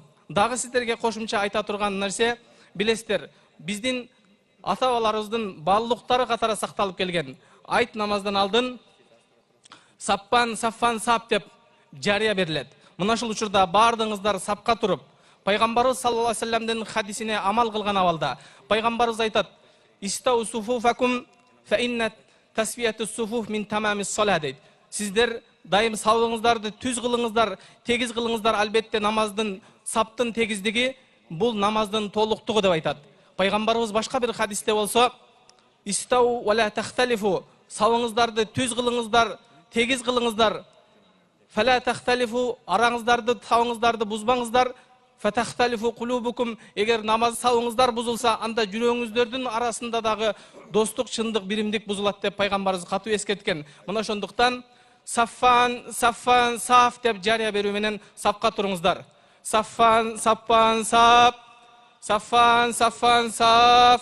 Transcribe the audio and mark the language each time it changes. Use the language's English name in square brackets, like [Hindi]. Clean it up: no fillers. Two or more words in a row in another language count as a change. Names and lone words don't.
[Kyrgyz] Дагы сиздерге кошумча айта турган нерсе, билесиздер, биздин ата-бабаларыбыздын баалуулуктары катары сакталып келген. Айт намаздан алдын саппан, саффан, сап деп жарыя берилет. Мына ушул учурда баардыгыңыздар сапка туруп, пайгамбарыбыз [Arabic] صلى الله عليه وسلم [Kyrgyz] хадисине амал кылган абалда пайгамбарыбыз айтат: [Arabic] "استووا صفوفكم فإن تسوية الصفوف من تمام الصلاة" [Kyrgyz] дейт. Сиздер дайым сабыңыздарды түз кылыңыздар, тегиз кылыңыздар, албетте намаздын, саптын тегиздиги бул намаздын толуктугу деп айтат. Пайгамбарыбыз башка бир хадисте болсо: [Arabic] "استووا ولا تختلفوا", [Kyrgyz] сабыңыздарды түз кылыңыздар, тегиз кылыңыздар. [Arabic] "فلا تختلفوا", [Kyrgyz] араңыздарды, сабыңыздарды бузбаңыздар. [Arabic] "فتختلف قلوبكم", [Kyrgyz] эгер намаз сабыңыздар бузулса, анда жүрөгүңүздөрдүн арасында дагы достук, чындык, биримдик бузулат деп пайгамбарыбыз катуу эскерткен. Мына ошондуктан саффан, саффан, саф деп жарыя берүү менен сапка туруңуздар. Саффан, саппан, сап. Саффан, саффан, саф.